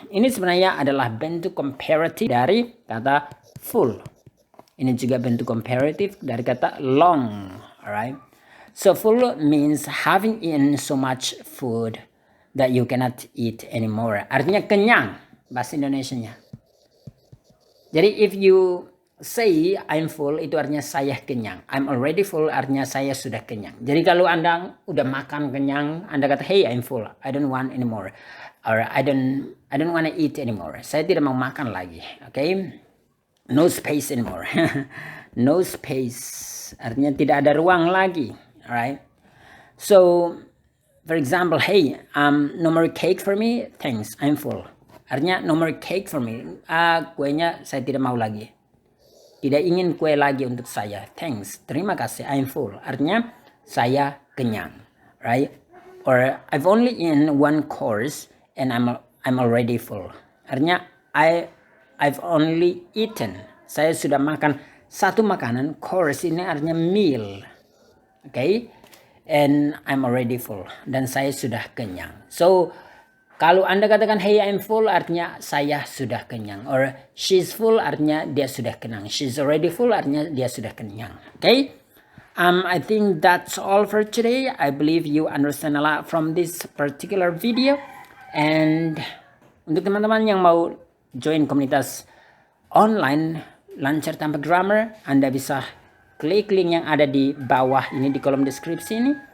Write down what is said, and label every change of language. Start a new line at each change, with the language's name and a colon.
Indonesian: Ini sebenarnya adalah bentuk komparatif dari kata full. Ini juga bentuk komparatif dari kata long.
English: Alright. So full means having eaten so much food that you cannot eat anymore.
Indonesian: Artinya kenyang bahasa Indonesianya. Jadi
English: if you say I'm full,
Indonesian: itu artinya saya kenyang.
English: I'm already full
Indonesian: artinya saya sudah kenyang. Jadi kalau Anda udah makan kenyang, Anda kata
English: hey I'm full, I don't want anymore, or I don't want to eat anymore.
Indonesian: Saya tidak mau makan lagi. Okay?
English: No space anymore. No space
Indonesian: artinya tidak ada ruang lagi.
English: Alright? So for example, hey, no more cake for me, thanks, I'm full.
Indonesian: Artinya
English: no more cake for me,
Indonesian: kuenya saya tidak mau lagi. Tidak ingin kue lagi untuk saya.
English: Thanks,
Indonesian: terima kasih,
English: I'm full.
Indonesian: Artinya saya kenyang, right?
English: Or I've only eaten one course and I'm already full.
Indonesian: Artinya
English: I've only eaten.
Indonesian: Saya sudah makan satu makanan.
English: Course
Indonesian: ini artinya
English: meal, okay? And I'm already full.
Indonesian: Dan saya sudah kenyang. So kalau Anda katakan
English: hey I'm full
Indonesian: artinya saya sudah kenyang,
English: or she's full
Indonesian: artinya dia sudah kenyang,
English: she's already full
Indonesian: artinya dia sudah kenyang. Okay?
English: I think that's all for today. I believe you understand a lot from this particular video.
Indonesian: And untuk teman-teman yang mau join komunitas online lancar tanpa grammar, Anda bisa klik link yang ada di bawah ini di kolom deskripsi ini.